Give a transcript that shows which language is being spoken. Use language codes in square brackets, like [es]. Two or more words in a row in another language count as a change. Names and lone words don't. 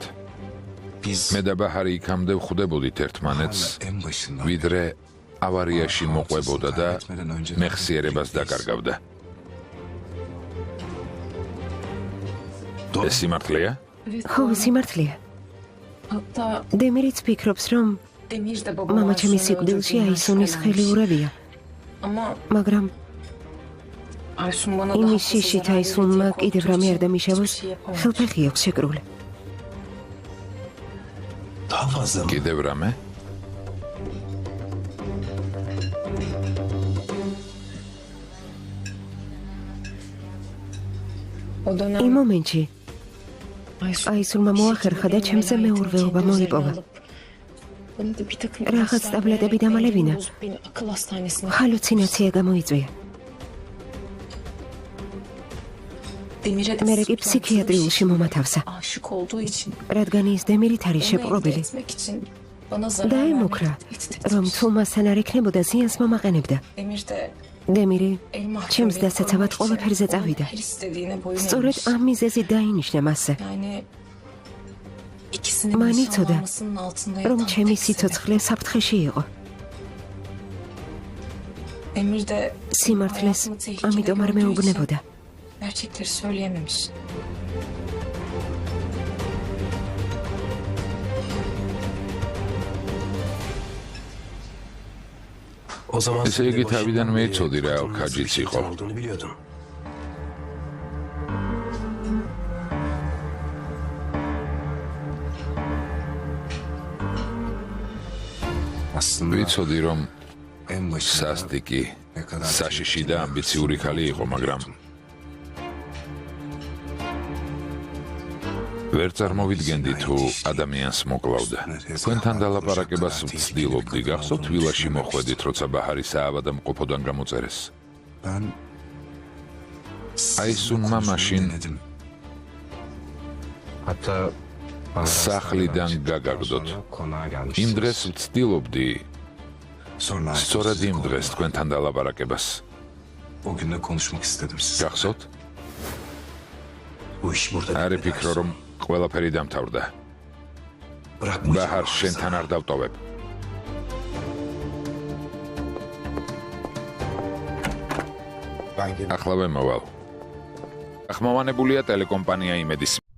[ka] მე და ბაჰარი იქამდე ვხვდებოდით ერთმანეთს, ვიდრე ავარიაში მოყვებოდა და მეხსიერებას დაკარგავდა. ეს სიმართლეა? ხო, სიმართლეა. [tr] hatta [ka] დემირიც ფიქრობს, რომ [tr] Demir de babam [ka] მამაჩემის სიკვდილში აისუნის ხელი ურევია, [tr] ama [ka] მაგრამ [tr] Aysun bana daha [ka] იმის [tr] fazla [ka] შიშით [tr] zarar [ka] აისულმა [tr] verecek [ka] კიდევ [tr] korktuğum [ka] რამე არ [tr] için [ka] დამიშავოს, [tr] hiçbir şey yapamadım. [ka] ხელფეხი აქვს შეკრული. [tr] Daha fazla mı? [ka] კიდევ რამე? [tr] O dönem [ka] იმ მომენტში აისულმა მოახერხა და ჩემზე [tr] Velayetini [ka] მეურვეობა [tr] kendi üzerine [ka] მოიპოვა. [tr] alıp bana da bir takım Rahat ilaçlar [ka] tabletები [tr] vererek [ka] დამალევინა. [tr] beni bozup beni akıl hastanesine [ka] ჰალუცინაცია გამოიწვია. [tr] Demir'e de [ka] მე კი [tr] sırtlantılı [ka] ფსიქიატრიულში [tr] bir [ka] მომათავსა, [tr] şekilde aşık olduğu için [ka] რადგან ის დემირით არის [tr] onu elde [ka] შეპყრობილი. [tr] etmek için bana zarar [ka] დაემუქრა, [tr] vermekle tehdit [ka] რომ [tr] etmiş. [ka] თუ მასთან არ ექნებოდა ზიანს მომაყენებდა. [tr] Demir de [ka] დემირი [tr] el mahkemeye [ka] ჩემს დასაცავად [tr] koymak [ka] ყველაფერზე [tr] için [ka] წავიდა. [tr] her istediğine boyun [ka] სწორედ [tr] eğmiş. [ka] ამ მიზეზით დაინიშნა მასზე, [tr] Yani ikisinin [ka] მან იცოდა, [tr] nişanlanmasının altında [ka] რომ [tr] yatan [ka] ჩემი [tr] tek sebep. [ka] სიცოცხლე საფრთხეში იყო. [tr] Demir de [ka] სიმართლეს [tr] hayatını tehlikede [ka] ამიტომ არ [tr] gördüğü için [ka] მეუბნებოდა. [tr] gerçekleri söyleyememiş. O zaman [ka] Ესე [tr] sen de [ka] იგი [tr] başından [ka] თავიდან [tr] beri [ka] მეცოდი რა [tr] kurtulmaz bir [ka] ქაჯიც [tr] şeytan [ka] იყო. [tr] olduğunu biliyordun. Aslında [ka] ვიცოდი რომ [tr] en başında [ka] სასტიკი, [tr] ne kadar [ka] საშიში და ამბიციური ქალი იყო, მაგრამ ვერ წარმოვიდგენდი თუ ადამიანს მოკლავდა. თქვენთან დალაპარაკებას ვცდილობდი, გახსოვთ ვილაში მოხვედით, როცა ბაჰარი საავადმყოფოდან გამოწერეს. [tr] ben [ka] აისუნმა მაშინ [tr] denedim. Hatta [ka] სახლიდან გაგაგდოთ. [tr] konağa gelmiştiniz. [ka] იმ დღეს ვცდილობდი, [tr] Sonra [ka] სწორედ იმ დღეს თქვენთან დალაპარაკებას. [tr] o gün de konuşmak istedim size. [ka] გახსოვთ? [tr] Bu iş burada [ka] არი [tr] bitmedi [ka] ფიქრო [tr] Aysun. [ka] რომ ყველაფერი დამთავრდა. [tr] Bırakma. [ka] ბაჰარ შენთან არ დავტოვებ. [tr] Ben gelip [ka] ახლა ვემოვალ. ახმოვანებულია ტელეკომპანია იმედის.